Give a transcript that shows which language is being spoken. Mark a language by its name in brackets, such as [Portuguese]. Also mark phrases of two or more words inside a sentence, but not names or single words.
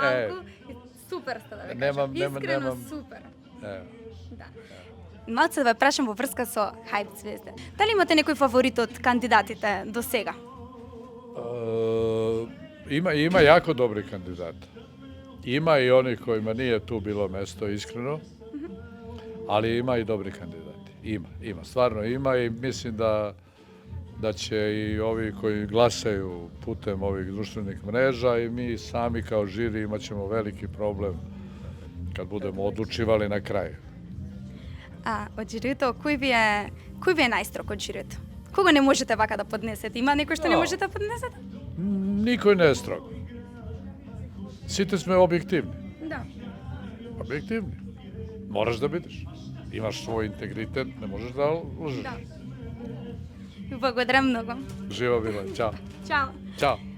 [Macedonian] малку. Супер сте да ве кажам. Искрено супер. Да. Малце да ве прашам во врска со Хајп звезде. Дали имате некој фаворит од кандидатите до сега? [Serbian] Има јако добри кандидати. Има и они којима nije tu било место, искрено, ali има и добри кандидати. Има, стварно има и мислим да će i ovi koji glasaju putem ovih društvenih mreža i mi sami kao žiri imat ćemo veliki problem kad budemo odlučivali na kraju. [Macedonian] А, од жирито, кој ви е најстрог од жирито? Кого не можете вака да поднесете? Има некој што не можете да поднесете? Никој не е строг. Сите сме објективни. Да. Објективни. Мораш да бидеш. Имаш свој интегритет, не можеш да лжеш. Да. Ви благодарам многу. Жива била. [Serbian] Ćao. [Macedonian] Чао. [Serbian] Ćao.